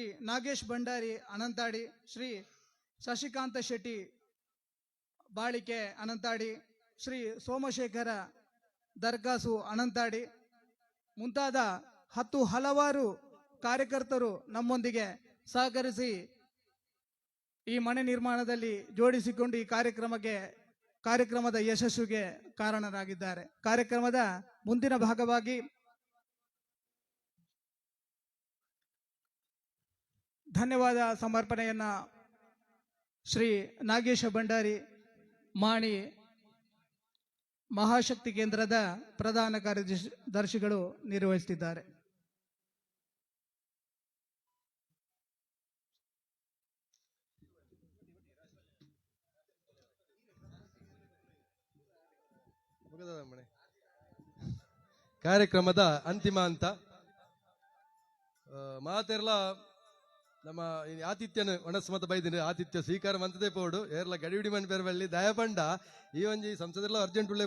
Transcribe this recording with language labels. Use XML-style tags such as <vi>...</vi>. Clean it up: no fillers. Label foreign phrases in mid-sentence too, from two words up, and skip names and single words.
<kn>ನಾಗೇಶ್ ಭಂಡಾರಿ ಅನಂತಾಡಿ, ಶ್ರೀ ಶಶಿಕಾಂತ ಶೆಟ್ಟಿ ಬಾಳಿಕೆ ಅನಂತಾಡಿ, ಶ್ರೀ ಸೋಮಶೇಖರ ದರ್ಗಾಸು ಅನಂತಾಡಿ ಮುಂತಾದ ಹಲವಾರು ಕಾರ್ಯಕರ್ತರು ನಮ್ಮೊಂದಿಗೆ ಸಹಕರಿಸಿ ಈ ಮನೆ ನಿರ್ಮಾಣದಲ್ಲಿ ಜೋಡಿಸಿಕೊಂಡು ಈ ಕಾರ್ಯಕ್ರಮದ ಯಶಸ್ವಿಗೆ ಕಾರಣರಾಗಿದ್ದಾರೆ. ಕಾರ್ಯಕ್ರಮದ ಮುಂದಿನ ಭಾಗವಾಗಿ ಧನ್ಯವಾದ ಸಮರ್ಪಣೆಯನ್ನ ಶ್ರೀ ನಾಗೇಶ ಭಂಡಾರಿ ಮಾಣಿ ಮಹಾಶಕ್ತಿ ಕೇಂದ್ರದ ಪ್ರಧಾನ ಕಾರ್ಯದರ್ಶಿಗಳು ನಿರ್ವಹಿಸುತ್ತಿದ್ದಾರೆ.</kn> <tcy>ಕಾರ್ಯಕ್ರಮದ ಅಂತಿಮ ಹಂತ ಮಾತೆರ್ಲ ನಮ್ಮ ಆತಿಥ್ಯನ ಒಣಸ್ಮತ ಬೈದಿನ ಆತಿಥ್ಯ ಸ್ವೀಕಾರ ಮಂತದೇ ಪೋಡು ಏರ್ಲ ಗಡಿಬಿಡಿ ಮನ್ ಬೇರೆ ಬಳ್ಳಿ ದಯ ಪಂಡ ಈ ಒಂಜಿ ಸಂಸದೆಲ್ಲ ಅರ್ಜೆಂಟ್ ಉಳ್ಳೆ</tcy>